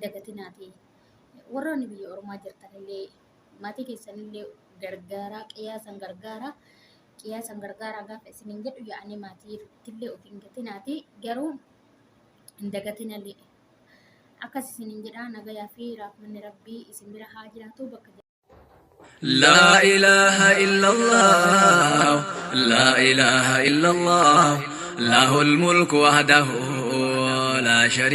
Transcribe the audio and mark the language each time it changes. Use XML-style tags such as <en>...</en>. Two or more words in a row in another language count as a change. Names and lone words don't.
<om>Indagatinati warroonni biyya Oromaa jirtanillee maatii keessanillee gargaaraa qiyaasan gargaaraa gaafa isiniin jedhu yaa'anii maatii illee of hin gatinaati garuu hin dagatinallee akkas isiniin jedhaa nagayaa fi raafmanni rabbii isin bira haa jiraatu bakka</om> <ar>لا إله إلا الله لا إله إلا الله له الملك وحده لا شريك</ar>